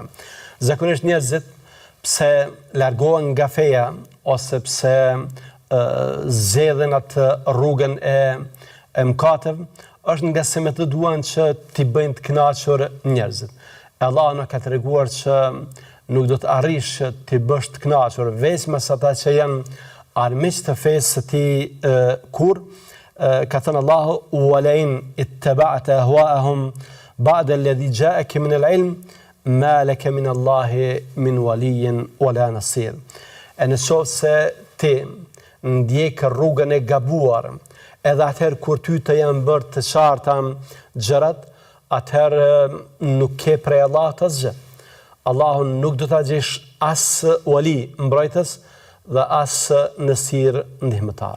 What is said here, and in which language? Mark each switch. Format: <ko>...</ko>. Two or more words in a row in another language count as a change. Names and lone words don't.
<sq>Zakonisht njerëzit pse largohen nga feja ose pse zgjedhin atë rrugën e mëkateve, është nga se me të duan që t'i bëjnë të kënaqur njerëzit. Allah na ka treguar që nuk do të arrish që t'i bësh të kënaqur veçmas ata që janë armiq të fesë së tij kur ka thënë Allahu</sq> <ar>ولئن اتبعت أهواءهم بعد الذي جاءك من العلم ما لك من الله من ولي ولا نصير.</ar> <sq>Nëse ti ndjek rrugën e gabuar, edhe atëherë kur ty të janë bërë të qarta gjërat, atëherë nuk ke prej Allahut asgjë. Allahun nuk do ta gjesh as wali mbrojtës dhe as nësir ndihmëtar.</sq>